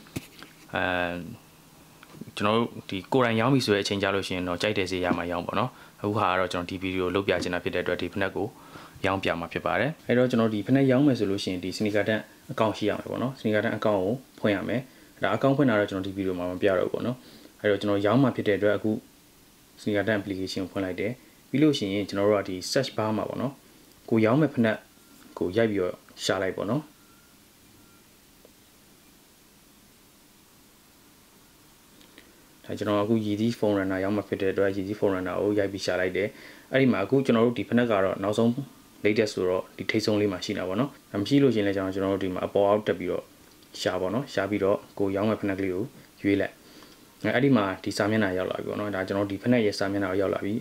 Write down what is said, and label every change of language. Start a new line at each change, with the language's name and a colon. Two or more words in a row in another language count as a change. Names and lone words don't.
Burmese: ကျွန်တော်ဒီကိုယ်တိုင်ရောင်းပြီဆိုတဲ့အချိန်ကြလို့ရှိရင်တော့ကြိုက်တဲ့ဈေးရမှာရောင်းပေါ့နော်အခုဟာကတော့ကျွန်တော်ဒီဗီဒီယိုလုပ်ပြချင်တာဖြစ်တဲ့အတွက်ဒီဖက်နက်ကိုရောင်းပြမှာဖြစ်ပါတယ်အဲ့တော့ကျွန်တော်ဒီဖက်နက်ရောင်းမယ်ဆိုလို့ရှိရင်ဒီ sneaker tag account ရှိရမယ်ပေါ့နော် sneaker tag account ကိုဖွင့်ရမယ်ဒါ account ဖွင့်တာတော့ကျွန်တော်ဒီဗီဒီယိုမှာမပြတော့ဘူးပေါ့နော်အဲ့တော့ကျွန်တော်ရောင်းမှာဖြစ်တဲ့အတွက်အခု sneaker tag application ကိုဖွင့်လိုက်တယ်ပြီးလို့ရှိရင်ကျွန်တော်တို့ကဒီ
English: search bar
Burmese: မှာပေါ့နော်ကိုရောင်းမဲ့ဖက်နက်ကိုရိုက်ပြီးတော့ရှာလိုက်ပေါ့နော် ဒါကျွန်တော်အခု Yeezy phone runner ရောင်းမှာဖြစ်တဲ့အတွက် Yeezy phone runner ကိုရိုက်ပြီးရှာလိုက်တယ်အဲ့ဒီမှာအခုကျွန်တော်တို့ဒီဖက်နက်ကတော့နောက်ဆုံး latest ဆိုတော့ဒီထိတ်ဆုံးလေးမှာရှိနေတာပေါ့နော်မရှိလို့ရှိရင်လည်းကျွန်တော်တို့ဒီမှာအပေါ်အောက်တက်ပြီးတော့ရှာပေါ့နော်ရှာပြီးတော့ကိုရောင်းမဲ့ဖက်နက်ကလေးကိုရွေးလိုက်အဲ့ဒီမှာဒီစာမျက်နှာရောက်လာပြီပေါ့နော်ဒါကျွန်တော်ဒီဖက်နက်ရဲ့စာမျက်နှာကိုရောက်လာပြီ